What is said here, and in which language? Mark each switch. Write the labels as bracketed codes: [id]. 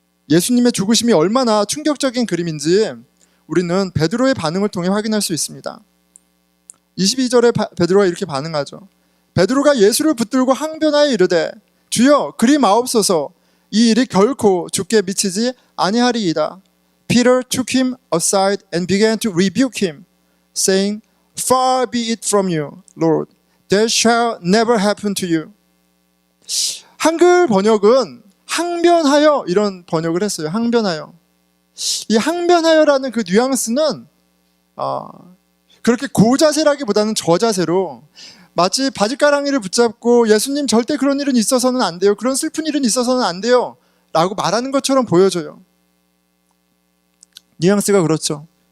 [ko] 예수님의 죽으심이 얼마나 충격적인 그림인지 우리는 베드로의 반응을 통해 확인할 수 있습니다. 22절에 베드로가 이렇게 반응하죠. 베드로가 예수를 붙들고 항변하여 이르되 주여 그리 마옵소서, 이 일이 결코 주께 미치지 아니하리이다. [en] Peter took him aside and began to rebuke him, saying, Far be it from you, Lord. That shall never happen to you. [ko] 한글 번역은 항변하여, 이런 번역을 했어요. 항변하여. 이 항변하여라는 그 뉘앙스는 그렇게 고자세라기보다는 저자세로, 마치 바지가랑이를 붙잡고 예수님 절대 그런 일은 있어서는 안 돼요, 그런 슬픈 일은 있어서는 안 돼요 라고 말하는 것처럼 보여져요. 뉘앙스가 그렇죠.